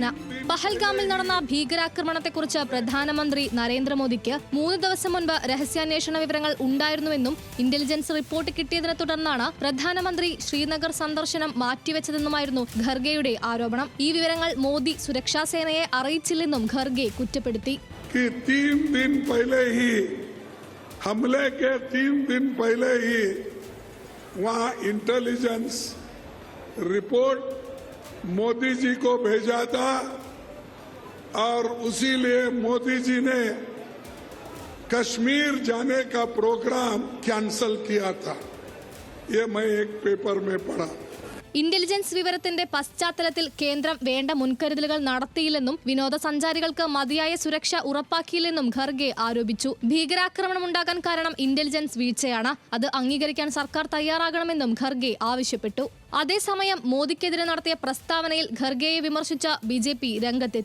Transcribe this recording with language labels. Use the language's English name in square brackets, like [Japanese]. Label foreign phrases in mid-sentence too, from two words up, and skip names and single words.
[Malayalam] പഹൽഗാമിൽ നടന്ന ഭീകരാക്രമണത്തെക്കുറിച്ച് പ്രധാനമന്ത്രി നരേന്ദ്രമോദിക്ക് 3 ദിവസം മുൻപ് രഹസ്യാന്വേഷണ വിവരങ്ങൾ ഉണ്ടായിരുന്നുവെന്നും [English] intelligence report [Malayalam] കിട്ടിയതിനെ തുടർന്നാണ് പ്രധാനമന്ത്രി ശ്രീനഗർ സന്ദർശനം മാറ്റിവെച്ചതെന്നുമായിരുന്നു ഖർഗെയുടെ ആരോപണം. ഈ വിവരങ്ങൾ മോദി സുരക്ഷാ സേനയെ അറിയിച്ചില്ലെന്നും ഖർഗെ കുറ്റപ്പെടുത്തി. [Hindi] हमले के 3 दिन पहले ही वहां [English] intelligence report [Hindi] मोदी जी को भेजा था और उसी लिए मोदी जी ने कश्मीर जाने का प्रोग्राम कैंसिल किया था. ये मैं एक पेपर में पढ़ा. [Malayalam] ഇന്റലിജൻസ് വിവരത്തിന്റെ പശ്ചാത്തലത്തിൽ കേന്ദ്രം വേണ്ട മുൻകരുതലുകൾ നടത്തിയില്ലെന്നും വിനോദസഞ്ചാരികൾക്ക് മതിയായ സുരക്ഷ ഉറപ്പാക്കിയില്ലെന്നും ഖർഗെ ആരോപിച്ചു. ഭീകരാക്രമണം ഉണ്ടാകാൻ കാരണം ഇന്റലിജൻസ് വീഴ്ചയാണ്. അത് അംഗീകരിക്കാൻ സർക്കാർ തയ്യാറാകണമെന്നും ഖർഗെ ആവശ്യപ്പെട്ടു. അതേസമയം മോദിക്കെതിരെ നടത്തിയ പ്രസ്താവനയിൽ ഖർഗെയെ വിമർശിച്ച BJP രംഗത്തെത്തി.